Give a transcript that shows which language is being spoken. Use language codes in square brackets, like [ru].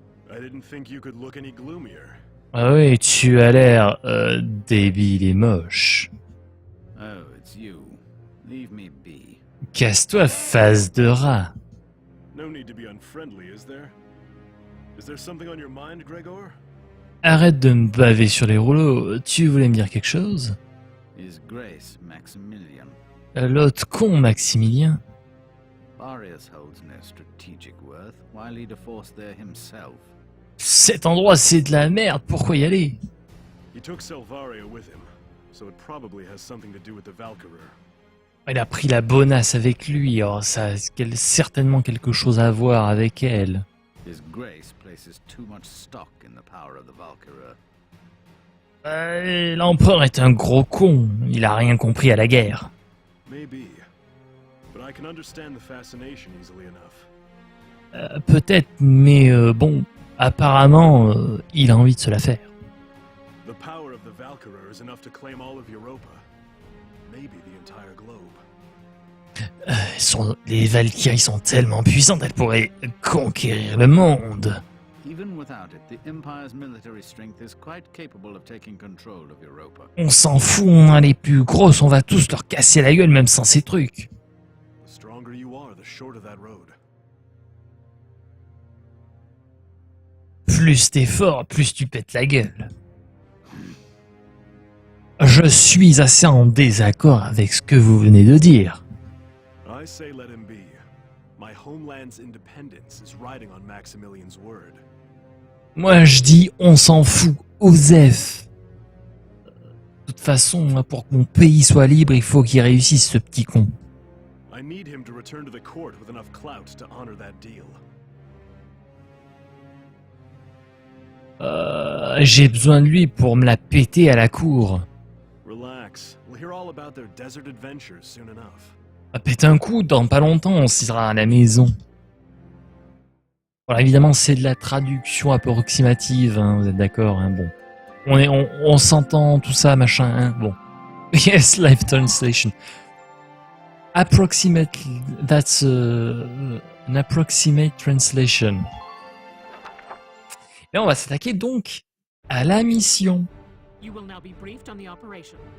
[en] I didn't think you could look any gloomier. [fr] Ah oui, tu as l'air débile et moche. [en] Oh, it's you. Leave me be. [fr] Casse-toi, face de rat. [en] No need to be unfriendly, is there? Is there something on your mind, Gregor? [fr] Arrête de me baver sur les rouleaux. Tu voulais me dire quelque chose? [en] His Grace Maximilian. [fr] L'autre con, Maximilien. [en] Barrius holds no strategic worth. Why lead a force there himself? [fr] Cet endroit, c'est de la merde. Pourquoi y aller? [en] He took Selvaria with him, so it probably has something to do with the Valkyrie. [fr] Il a pris la bonasse avec lui. Oh, ça a certainement quelque chose à voir avec elle. [en] His Grace places too much stock in the power of the Valkyrie. [fr] L'empereur est un gros con. Il a rien compris à la guerre. [en] Maybe, but I can understand the fascination easily enough. [fr] Peut-être, mais bon, apparemment, il a envie de se la faire. [en] The power of the Valkyrie is enough to claim all of Europa. Maybe the entire globe. [fr] Les Valkyries sont tellement puissantes, elles pourraient conquérir le monde. [en] Even without it, the Empire's military strength is quite capable of taking control of Europa. [fr] On s'en fout, on a les plus grosses, on va tous leur casser la gueule même sans ces trucs. [en] The stronger you are, the shorter that road. [fr] Plus t'es fort, plus tu pètes la gueule. Je suis assez en désaccord avec ce que vous venez de dire. [en] I say let him be. My homeland's independence is riding on Maximilian's word. [fr] Moi je dis on s'en fout, Osef. De toute façon, moi, pour que mon pays soit libre, il faut qu'il réussisse ce petit con. [en] I need him to return to the court with enough clout to honor that deal. [fr] J'ai besoin de lui pour me la péter à la cour. [en] Relax. We'll hear all about their desert adventures soon enough. [fr] À péter un coup, dans pas longtemps, on sera à la maison. Voilà, évidemment, c'est de la traduction approximative, hein, vous êtes d'accord, hein, bon. On s'entend, tout ça, machin, hein, bon. [en] Yes, live translation. Approximately, that's an approximate translation. [fr] Et on va s'attaquer donc à la mission. [en] You will now be briefed on the operation.